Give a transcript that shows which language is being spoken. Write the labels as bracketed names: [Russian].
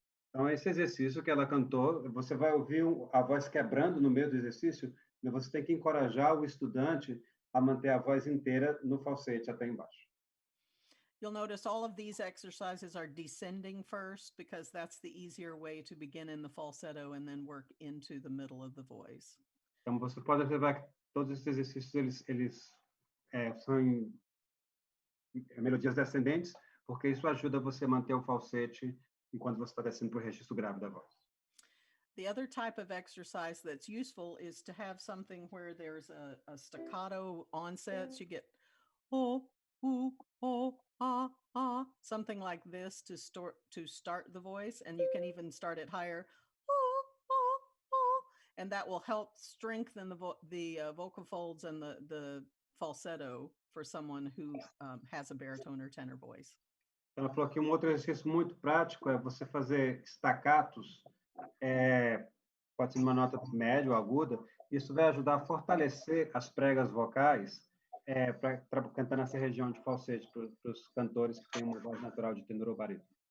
[Portuguese] Então, esse exercício que ela cantou, você vai ouvir a voz quebrando no meio do exercício, mas você tem que encorajar o estudante a manter a voz inteira no falsete até embaixo. [English] You'll notice all of these exercises are descending first, because that's the easier way to begin in the falsetto and then work into the middle of the voice. [Portuguese] Então, você pode observar que todos esses exercícios eles são em melodias descendentes, porque isso ajuda você a manter o falsete enquanto você está descendo para o registro grave da voz. [English] The other type of exercise that's useful is to have something where there's a staccato onset. So you get oh, ooh, oh, ah, ah, something like this to start the voice, and you can even start it higher, oh, oh, oh, and that will help strengthen the vocal folds and the falsetto for someone who has a baritone or tenor voice. [Portuguese] Ela falou que um outro exercício muito prático é você fazer staccatos, pode ser uma nota média ou aguda. Isso vai ajudar a fortalecer as pregas vocais para cantar nessa região de falsete para os cantores que têm uma voz natural de tenor ou barítono.